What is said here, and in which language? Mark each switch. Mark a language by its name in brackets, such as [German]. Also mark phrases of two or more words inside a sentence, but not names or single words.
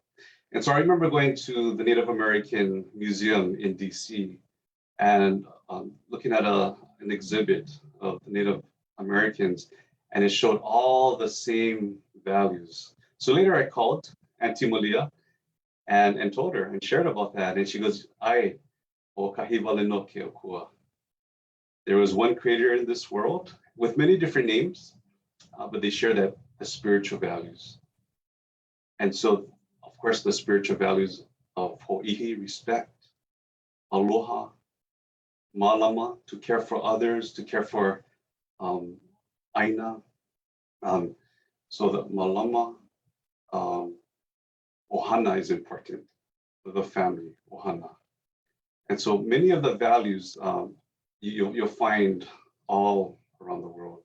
[English] And so I remember going to the Native American Museum in DC and looking at an exhibit of the Native Americans, and it showed all the same values. So later I called Auntie Malia and told her and shared about that. And she goes, [Hawaiian] "Ai, o kahi wale no Keokua." [English] There was one creator in this world with many different names, but they share the spiritual values. And so, of course, the spiritual values of ho'ihi, respect, [Hawaiian] aloha, malama, [English] to care for others, to care for Aina. So the [Hawaiian] malama, ohana [English] is important, the family, ohana. And so many of the values you'll find all around the world.